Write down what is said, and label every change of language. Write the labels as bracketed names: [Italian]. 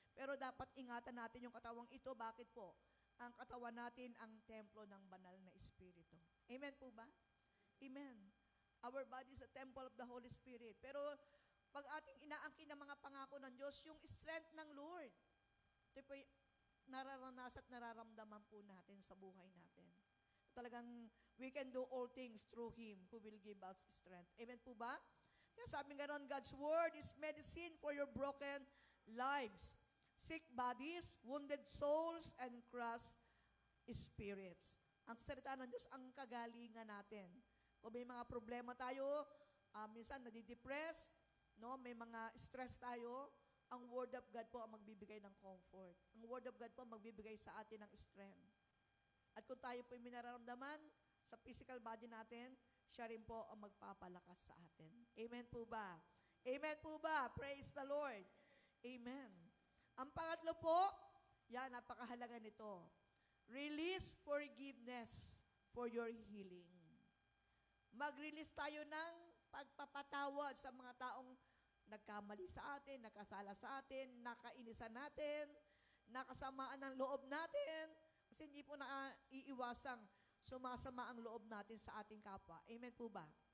[Filipino] Pero dapat ingatan natin yung katawang ito. Bakit po? Ang katawan natin ang templo ng banal na Espiritu. Amen po ba? Amen. [English] Our body is a temple of the Holy Spirit. [Filipino] Pero pag ating inaangkin ng mga pangako ng Diyos, yung strength ng Lord, ito po nararanasan at nararamdaman po natin sa buhay natin. [English] Talagang we can do all things through Him who will give us strength. [Filipino] Amen po ba? Kaya sabi nga ron, [English] God's Word is medicine for your broken lives, sick bodies, wounded souls, and crushed spirits. [Filipino] Ang salita ng Diyos, ang kagalingan natin. Kung may mga problema tayo, minsan nadidepress, no? May mga stress tayo, ang Word of God po ang magbibigay ng comfort. Ang Word of God po ang magbibigay sa atin ng strength. At kung tayo po yung minararamdaman sa physical body natin, siya rin po ang magpapalakas sa atin. Amen po ba? Amen po ba? [English] Praise the Lord. [Filipino] Amen. Ang pangatlo po, yan, napakahalaga nito. [English] Release forgiveness for your healing. [Filipino] Mag-release tayo ng pagpapatawad sa mga taong nagkamali sa atin, nagkasala sa atin, nakainisan natin, nakasamaan ng loob natin, kasi hindi po na iiwasang sumasama ang loob natin sa ating kapwa. Amen po ba?